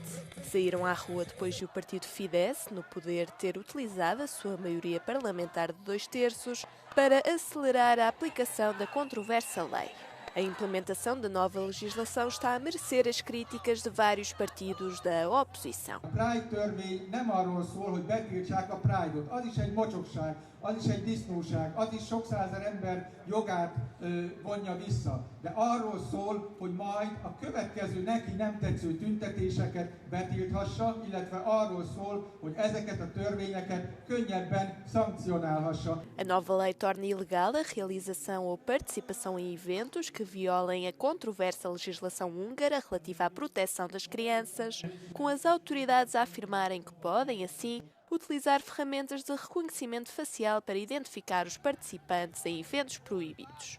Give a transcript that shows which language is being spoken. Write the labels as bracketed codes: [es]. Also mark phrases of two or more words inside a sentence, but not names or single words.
[pt] Saíram à rua depois de o partido Fidesz, no poder, ter utilizado a sua maioria parlamentar de 2/3 para acelerar a aplicação da controversa lei. A implementação da nova legislação está a merecer as críticas de vários partidos da oposição. [hu] az is egy disznóság, az is sok százezer ember jogát vonja vissza. De arról szól, hogy majd a következő neki nem tetsző tüntetéseket betilthassa, illetve arról szól, hogy ezeket a törvényeket könnyebben szankcionálhassa. [pt] A nova lei torna ilegal a realização ou participação em eventos que violem a controversa legislação húngara relativa à proteção das crianças, com as autoridades a afirmarem que podem, assim, utilizar ferramentas de reconhecimento facial para identificar os participantes em eventos proibidos.